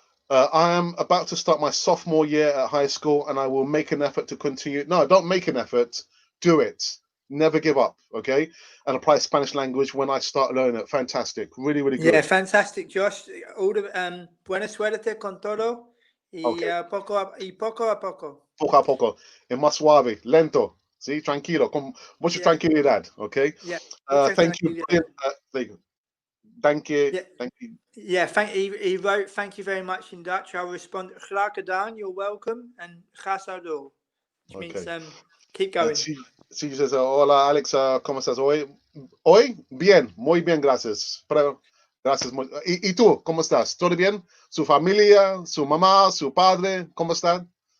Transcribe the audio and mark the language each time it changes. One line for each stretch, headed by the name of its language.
English: I am about to start my sophomore year at high school, and I will make an effort to continue. No, don't make an effort. Do it. Never give up. Okay, and apply Spanish language when I start learning it. Fantastic. Really, really good. Yeah, fantastic, Josh. All the
Spanish: buena suerte con todo. Poco a poco. Poco a poco. Es más suave, lento. Sí, tranquilo, con mucha tranquilidad.
English: Okay. Yeah. Thank you. There you go. Thank you. Yeah. Thank you. Yeah. He wrote, "Thank you very much" in Dutch. I'll respond,
Dutch: "Graag gedaan.
English: You're welcome," and
Dutch: "Ga zo door,"
English: which means keep going. She says,
Spanish: "Hola, Alex. ¿Cómo estás hoy? Hoy, bien, muy bien, gracias. Gracias. ¿Y tú, cómo estás? ¿Todo bien? ¿Su familia, su mamá, su padre, cómo están?"